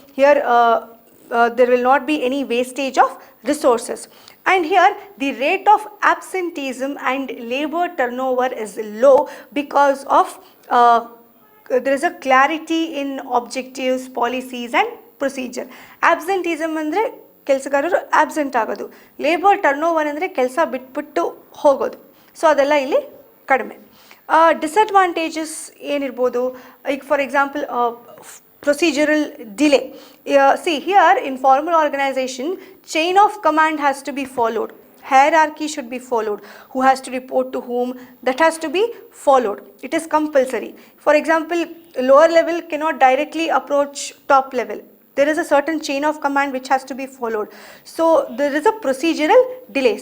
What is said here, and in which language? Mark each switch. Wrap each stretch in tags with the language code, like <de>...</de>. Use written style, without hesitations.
<en>Here there will not be any wastage of resources. And here the rate of absenteeism and labor turnover is low because of there is a clarity in objectives, policies and procedure.</en> <kn>Absenteeism andre ಕೆಲಸಗಾರರು absent ಆಗೋದು, labour turn over ಅಂದರೆ ಕೆಲಸ ಬಿಟ್ಬಿಟ್ಟು ಹೋಗೋದು. So ಅದೆಲ್ಲ ಇಲ್ಲಿ ಕಡಿಮೆ. Disadvantages ಏನಿರ್ಬೋದು, ಈಗ for example procedural delay.</kn> <en>See here in formal organization, chain of command has to be followed. Hierarchy should be followed. Who has to report to whom, that has to be followed. It is compulsory. For example, lower level cannot directly approach top level. There is a certain chain of command which has to be followed. So there is a procedural delay.</en>